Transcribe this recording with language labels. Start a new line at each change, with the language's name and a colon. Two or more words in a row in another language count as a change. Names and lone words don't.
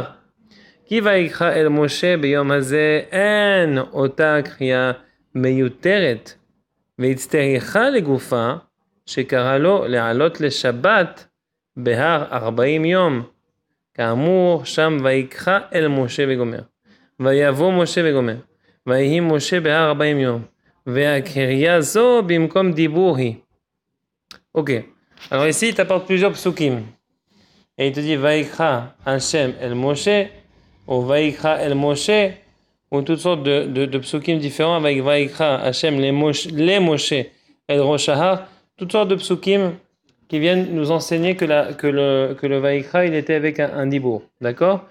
Hebrew: כי ויקרא אל משה ביום הזה אין אותה קריאה מיותרת, והצטריכה לגופה שקרא לו לעלות לשבת בהר 40 יום. כאמור שם ויקרא אל משה וגומר. ויבוא משה וגומר. ויהי משה בהר 40 יום, והקריאה זו במקום דיבור היא.
French: Ok. Alors ici, il t'apporte plusieurs psukim. Et il te dit,
Hebrew: ויקרא השם אל משה, ou ויקרא אל משה,
French: ou toutes sortes de psukim différents, avec
Hebrew: ויקרא השם
French: les
Hebrew: משה אל ראש ההר,
French: toutes sortes de psukim qui viennent nous enseigner que le Vaikra, il était avec un dibour. D'accord?